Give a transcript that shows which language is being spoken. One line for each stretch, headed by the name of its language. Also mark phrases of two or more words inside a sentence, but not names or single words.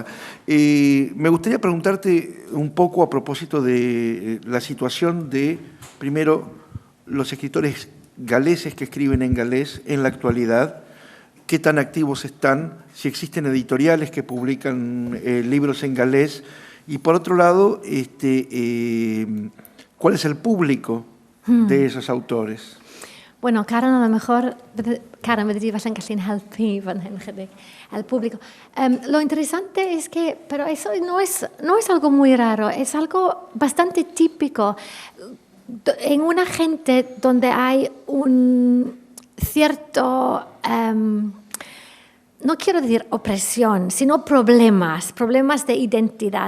Spanish: Me gustaría preguntarte un poco a propósito de la situación de, primero, los escritores galeses que escriben en galés en la actualidad, qué tan activos están, si existen editoriales que publican libros en galés, y por otro lado, ¿cuál es el público de esos autores? Bueno, Karen, a lo mejor, Karen,
Welsh: fyddi falle'n gallu'n helpu fan hyn chydig,
Spanish: el público. Lo interesante es que, pero eso no es algo muy raro, es algo bastante típico en una gente donde hay un cierto, no quiero decir opresión, sino problemas de identidad.